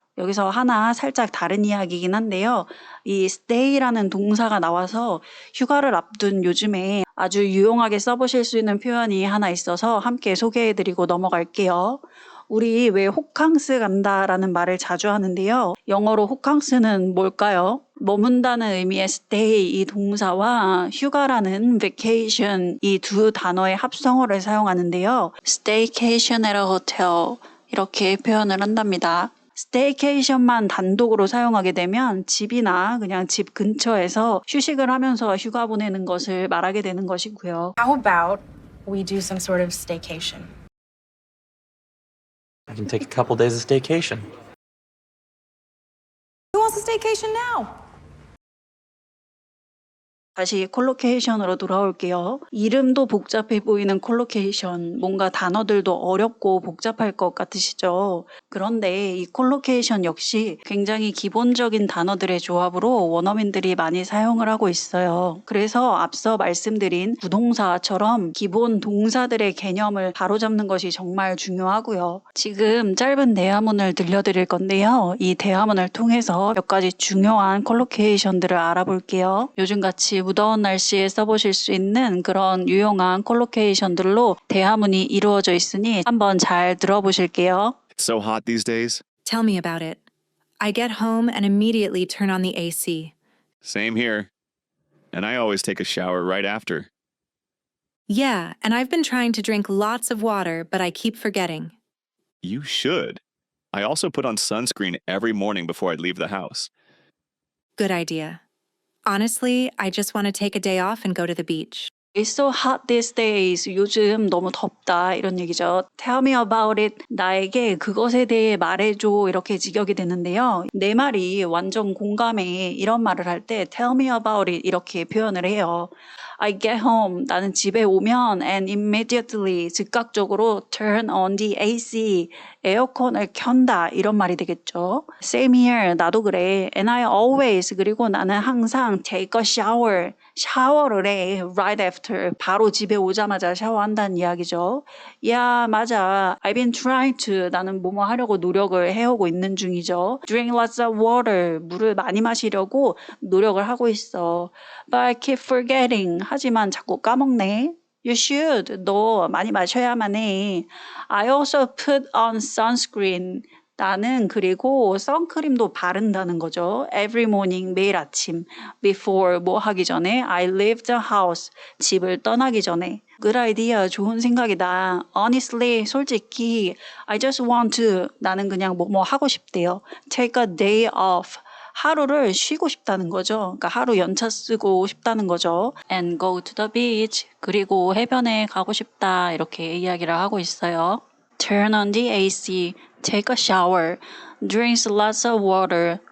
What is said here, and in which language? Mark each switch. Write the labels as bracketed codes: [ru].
[ko] 여기서 하나 살짝 다른 이야기이긴 한데요. 이 stay라는 동사가 나와서 휴가를 앞둔 요즘에 아주 유용하게 써보실 수 있는 표현이 하나 있어서 함께 소개해드리고 넘어갈게요. 우리 왜 호캉스 간다라는 말을 자주 하는데요. 영어로 호캉스는 뭘까요? 머문다는 의미의 stay 이 동사와 휴가라는 vacation 이 두 단어의 합성어를 사용하는데요. staycation at a hotel 이렇게 표현을 한답니다. 스테이케이션만 단독으로 사용하게 되면 집이나 그냥 집 근처에서 휴식을 하면서 휴가 보내는 것을 말하게 되는 것이고요. How about we do some sort of staycation? I can take a couple days of staycation. Who wants a staycation now? 다시 콜로케이션으로 돌아올게요. 이름도 복잡해 보이는 콜로케이션, 뭔가 단어들도 어렵고 복잡할 것 같으시죠? 그런데 이 콜로케이션 역시 굉장히 기본적인 단어들의 조합으로 원어민들이 많이 사용을 하고 있어요. 그래서 앞서 말씀드린 부동사처럼 기본 동사들의 개념을 바로잡는 것이 정말 중요하고요. 지금 짧은 대화문을 들려드릴 건데요. 이 대화문을 통해서 몇 가지 중요한 콜로케이션들을 알아볼게요. 요즘같이 무더운 날씨에 써보실 수 있는 그런 유용한 콜로케이션들로 대화문이 이루어져 있으니 한번 잘 들어보실게요. [en] It's so hot these days. Tell me about it. I get home and immediately turn on the AC. Same here. And I always take a shower right after. Yeah, and I've been trying to drink lots of water, but I keep forgetting. You should. I also put on sunscreen every morning before I leave the house. Good idea. Honestly, I just want to take a day off and go to the beach. It's so hot these days. [ko] 요즘 너무 덥다 이런 얘기죠. [en] Tell me about it. [ko] 나에게 그것에 대해 말해줘 이렇게 직역이 되는데요. 내 말이 완전 공감해 이런 말을 할 때 [en] tell me about it [ko] 이렇게 표현을 해요. [en] I get home. [ko] 나는 집에 오면 [en] and immediately [ko] 즉각적으로 [en] turn on the AC. [ko] 에어컨을 켠다 이런 말이 되겠죠. [en] Same here. [ko] 나도 그래. [en] And I always [ko] 그리고 나는 항상 [en] take a shower. [ko] 샤워를 해. [en] Right after. [ko] 바로 집에 오자마자 샤워한다는 이야기죠. 야, 맞아. [en] I've been trying to. [ko] 나는 뭐뭐 하려고 노력을 해오고 있는 중이죠. [en] Drink lots of water. [ko] 물을 많이 마시려고 노력을 하고 있어. [en] But I keep forgetting. [ko] 하지만 자꾸 까먹네. [en] You should. [ko] 너 많이 마셔야만 해. [en] I also put on sunscreen. [ko] 나는 그리고 선크림도 바른다는 거죠. [en] Every morning, [ko] 매일 아침. [en] Before, [ko] 뭐 하기 전에. [en] I leave the house. [ko] 집을 떠나기 전에. [en] Good idea. [ko] 좋은 생각이다. [en] Honestly, [ko] 솔직히, [en] I just want to. [ko] 나는 그냥 뭐 하고 싶대요. [en] Take a day off. [ko] 하루를 쉬고 싶다는 거죠. 그러니까 하루 연차 쓰고 싶다는 거죠. [en] And go to the beach. [ko] 그리고 해변에 가고 싶다. 이렇게 이야기를 하고 있어요. [en] Turn on the AC. Take a shower. Drinks lots of water.